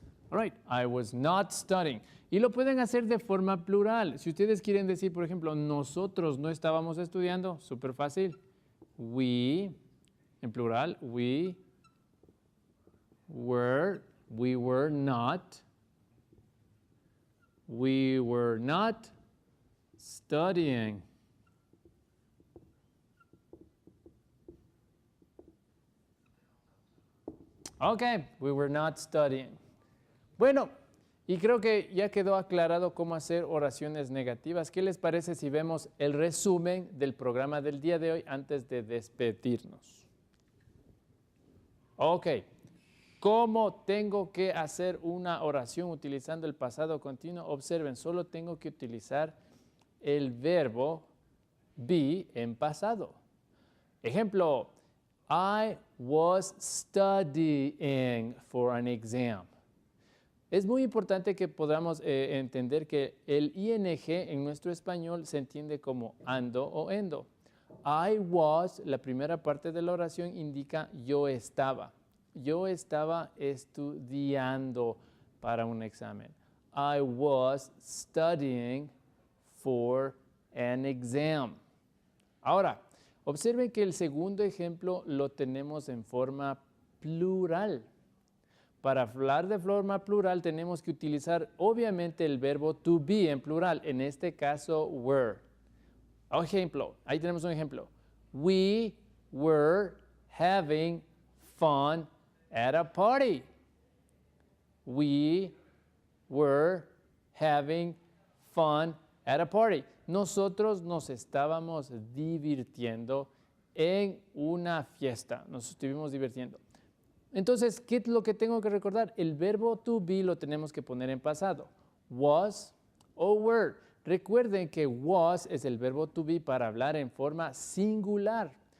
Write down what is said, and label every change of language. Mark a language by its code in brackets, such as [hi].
[en] All right, I was not studying. [es] Y lo pueden hacer de forma plural. Si ustedes quieren decir, por ejemplo, nosotros no estábamos estudiando, súper fácil. [en] We, [es] en plural, [en] we were not studying. Okay, we were not studying. [es] Bueno, y creo que ya quedó aclarado cómo hacer oraciones negativas. ¿Qué les parece si vemos el resumen del programa del día de hoy antes de despedirnos? Ok, ¿cómo tengo que hacer una oración utilizando el pasado continuo? Observen, solo tengo que utilizar el verbo be en pasado. Ejemplo, [en] I was studying for an exam. [es] Es muy importante que podamos entender que el ing en nuestro español se entiende como ando o endo. [en] I was, [es] la primera parte de la oración indica yo estaba. Yo estaba estudiando para un examen. [en] I was studying for an exam. [es] Ahora, observen que el segundo ejemplo lo tenemos en forma plural. Para hablar de forma plural tenemos que utilizar obviamente el verbo to be en plural, en este caso were. Ejemplo, ahí tenemos un ejemplo. [en] We were having fun at a party. We were having fun at a party. [es] Nosotros nos estábamos divirtiendo en una fiesta. Nos estuvimos divirtiendo. Entonces, ¿qué es lo que tengo que recordar? El verbo to be lo tenemos que poner en pasado. Was o were. Recuerden que was es el verbo to be para hablar en forma singular.